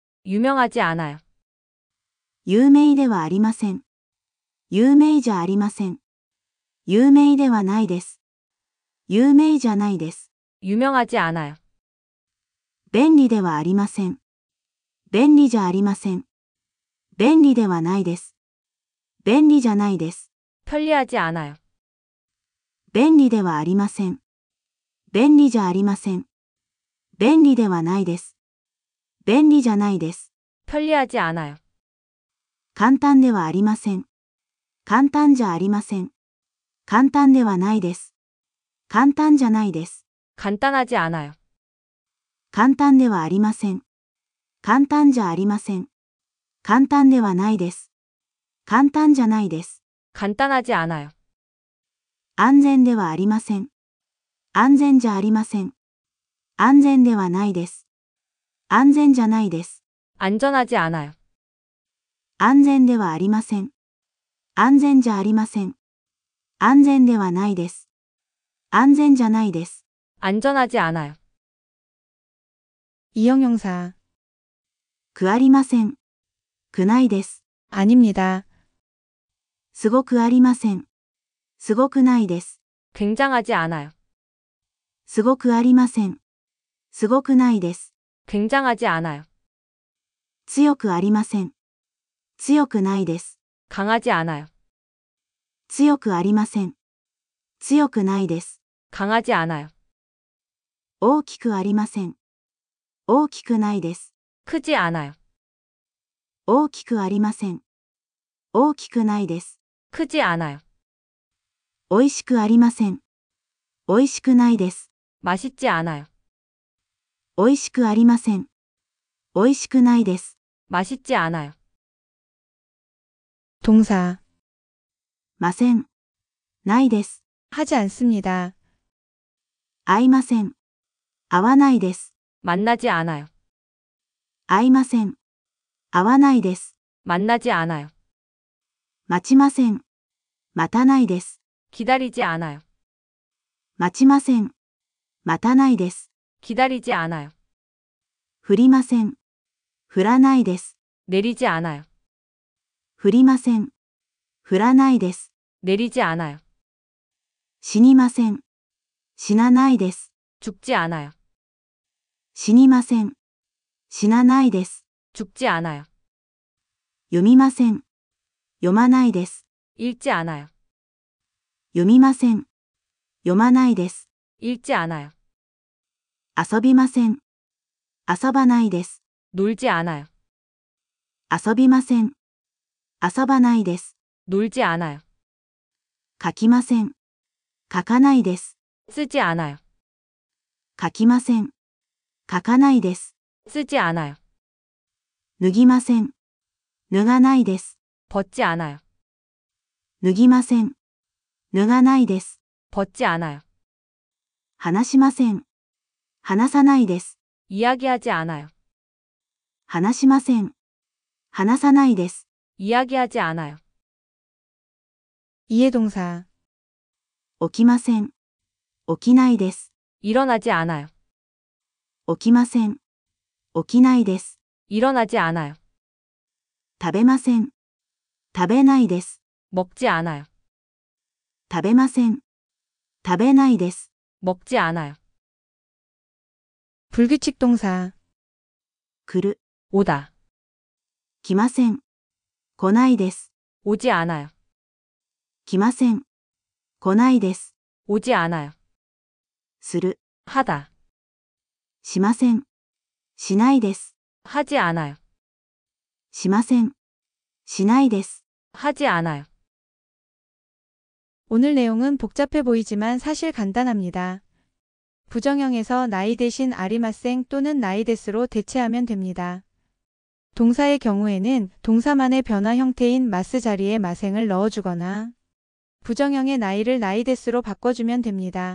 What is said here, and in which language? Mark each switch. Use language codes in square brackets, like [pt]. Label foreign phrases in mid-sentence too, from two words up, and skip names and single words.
[ko] 유명하지 않아요. [ja] 有名ではありません。有名じゃありません。有名ではないです。有名じゃないです。 [ko] 유명하지 않아요. [ja] 便利ではありません。便利じゃありません。便利ではないです。便利じゃないです。 [ko] 편리하지 않아요. [ja] 便利ではありません。便利じゃありません。便利ではないです。便利じゃないです。 [ko] 편리하지 않아요. [ja] 簡単ではありません。簡単じゃありません。簡単ではないです。簡単じゃないです。 [ko] 간단하지 않아요. [ja] 簡単ではありません。簡単じゃありません。簡単ではないです。簡単じゃないです。 [ko] 간단하지 않아요. [ja] 安全ではありません。安全じゃありません。安全ではないです。安全じゃないです。 [ko] 안전하지 않아요. [ja] 安全ではありません。安全じゃありません。安全ではないです。安全じゃないです。 [ko] 안전하지 않아요. 이형용사. [ja] くありません。くないです。 [ko] 아닙니다. [ja] すごくありません。すごくないです。 [ko] 굉장하지 않아요. [ja] すごくありません。 すごくないです。 [ko] 굉장하지 않아요. [ja] 強くありません。強くないです。 [ko] 강하지 않아요. [ja] 強くありません。強くないです。 [ko] 강하지 않아요. [ja] 大きくありません。大きくないです。 [ko] 크지 않아요. [ja] 大きくありません。大きくないです。 [ko] 크지 않아요. [ja] 美味しくありません。美味しくないです。 [ko] 맛있지 않아요. [ja] 美味しくありません。美味しくないです。 [ko] 맛있지 않아요. 동사 [ja] ません。ないです。 [ko] 하지 않습니다. [ja] 合いません。合わないです。 [ko] 만나지 않아요. [ja] 合いません。合わないです。 [ko] 만나지 않아요. [ja] 待ちません。待たないです。 [ko] 기다리지 않아요. [ja] 待ちません。待たないです。 [ko] 기다리지 않아요. [ja] 降りません。降らないです。 [ko] 내리지 않아요. [ja] 降りません。降らないです。 [ko] 내리지 않아요. [ja] 死にません。死なないです。 [ko] 죽지 않아요. [ja] 死にません。死なないです。 [ko] 죽지 않아요. [ja] 読みません。読まないです。 [ko] 읽지 않아요. [ja] 読みません。読まないです。 [ko] 읽지 않아요. [ja] 遊びません。遊ばないです。 [ko] 놀지 않아요. [ja] 遊びません。遊ばないです。 [ko] 놀지 않아요. [ja] 書きません。書かないです。 [ko] 쓰지 않아요. [ja] 書きません。書かないです。 [ko] 쓰지 않아요. [ja] 脱ぎません。脱がないです。 [ko] 벗지 않아요. [ja] 脱ぎません。脱がないです。 [ko] 벗지 않아요. [ja] 話しません。話さないです。 [ko] 이야기하지 않아요. [ja] 話しません。話さないです。 [ko] 이야기하지 않아요. 이해동사 [ja] 起きません。起きないです。 [ko] 일어나지 않아요. [ja] 起きません。起きないです。 [ko] 일어나지 않아요. [ja] 食べません。食べないです。 [ko] 먹지 않아요. [ja] 食べません。食べないです。 [ko] 먹지 않아요. 불규칙 동사 [ja] 来る。 [ko] 오다. [ja] 来ません。来ないです。 [ko] 오지 않아요. [ja] 来ません。来ないです。 [ko] 오지 않아요. [ja] する。 [ko] 하다. [ja] しません。しないです。 [ko] 하지 않아요. [ja] しません。しないです。 [ko] 하지 않아요. 오늘 내용은 복잡해 보이지만 사실 간단합니다. 부정형에서 나이 대신 아리마생 또는 나이데스로 대체하면 됩니다. 동사의 경우에는 동사만의 변화 형태인 마스 자리에 마생을 넣어주거나 부정형의 나이를 나이데스로 바꿔주면 됩니다.